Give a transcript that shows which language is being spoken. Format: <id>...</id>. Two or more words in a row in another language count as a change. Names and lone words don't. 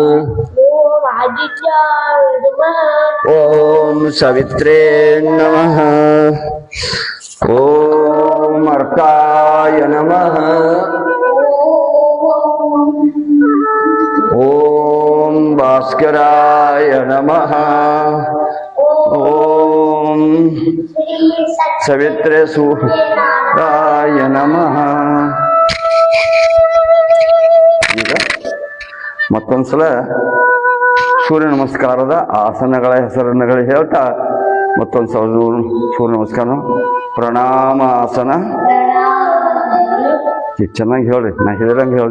<sa>ಓಂ ಸವಿತ್ರೇ ನಮಃ, ಓಂ ಅರ್ಕಾಯ ನಮಃ, ಓಂ ಭಾಸ್ಕರಾಯ ನಮಃ, ಓಂ ಸವಿತ್ರೇ ಸೂರ್ಯಾಯ ನಮಃ.</sa> <kn>ಈಗ ಮತ್ತೊಂದ್ಸಲ ಸೂರ್ಯ ನಮಸ್ಕಾರದ ಆಸನಗಳ ಹೆಸರನ್ನು ಹೇಳ್ತಾ ಮತ್ತೊಂದ್ಸಲ ಸೂರ್ಯ ನಮಸ್ಕಾರ. ಪ್ರಣಾಮಾಸನ. ಚೆನ್ನಾಗಿ ಹೇಳ್ರಿ, ನಾ ಹೇಳಿದಂಗೆ ಹೇಳ್ರಿ.</kn>